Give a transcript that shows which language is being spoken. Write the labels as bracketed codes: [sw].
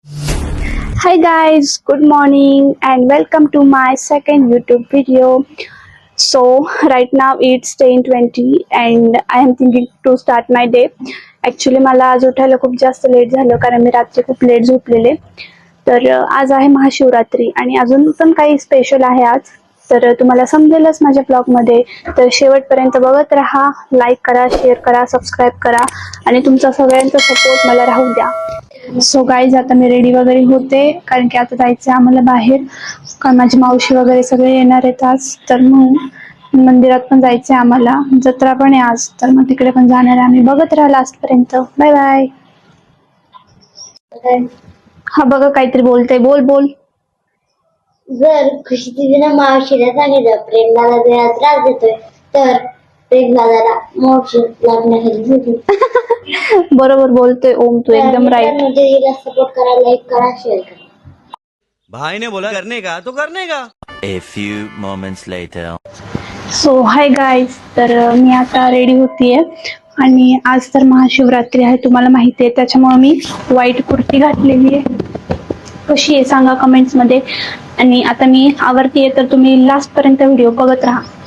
[en] Hi guys, good morning and welcome to my second YouTube video. So right now it's 10:20 and I am thinking to start my day. [mr] Actually मला आज उठायला खूप जास्त late झालं कारण मी रात्री खूप लेट झोपलेले. तर आज आहे महाशिवरात्री आणि अजून पण काही स्पेशल आहे आज. तर तुम्हाला समजेलच माझ्या ब्लॉगमध्ये. तर शेवटपर्यंत बघत राहा, लाईक करा, शेअर करा, सबस्क्राईब करा आणि तुमचा सगळ्यांचा सपोर्ट मला राहू द्या. सो गाईज आता मी रेडी वगैरे होते कारण की आता जायचं आम्हाला बाहेर. कारण माझी मावशी वगैरे सगळे येणार आहेत आज. तर मग मंदिरात पण जायचंय आम्हाला. जत्रा पण आहे आज, तर मग तिकडे पण जाणार आहे आम्ही. बघत राहा लास्ट पर्यंत. Bye bye. हा बघा काहीतरी बोलते. बोल बोल. जर खुशी दिदीनं मावशीला सांगितलं प्रेम दादा जरा त्रास देतोय तर प्रेम दादाला मावशी लागण्याखाली होती. बरोबर बोलतोय ओम, तू एकदम राईट. दीदीला सपोर्ट करा, लाईक करा, शेअर करा. [hi] भाई ने बोला करने का तो करने का. [en] A few moments later. [mr] So hi guys, तर मी आता रेडी होतीये आणि आज तर महाशिवरात्री आहे तुम्हाला माहिती आहे. त्याच्यामुळे मी व्हाईट कुर्ती घातलेली आहे. कशी आहे सांगा कमेंट्स मध्ये. आणि आता मी आवरतीये, तर तुम्ही लास्ट पर्यंत व्हिडिओ बघत राहा.